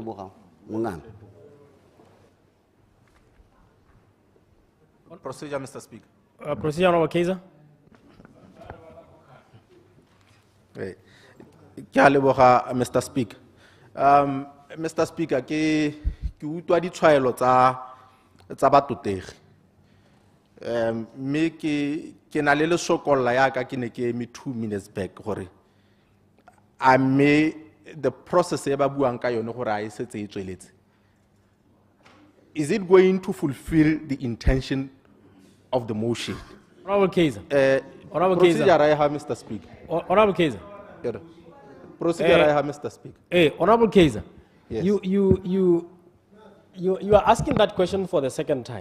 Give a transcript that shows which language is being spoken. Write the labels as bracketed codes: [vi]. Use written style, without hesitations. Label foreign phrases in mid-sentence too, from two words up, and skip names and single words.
[en] Procedure, Mr. Speaker. Procedure, Honorable Kaiser. Mr. Speaker. Mr. Speaker, [tn] ke utlwa ditshwaelo tsa batotegi. Me ke na le lesokolla ya ka ke ne ke eme [en] 2 minutes back [tn] gore a me [en] the process [tn] e ba buang ka yone gore a e setse e tsweletse. [en] Is it going to fulfill the intention of the motion? Honorable Kaiser. Procedure I have, Mr. Speaker. Honorable Kaiser. Procedure I have, Mr. Speaker. Honorable Kaiser. Yes. You are asking that question for the second time.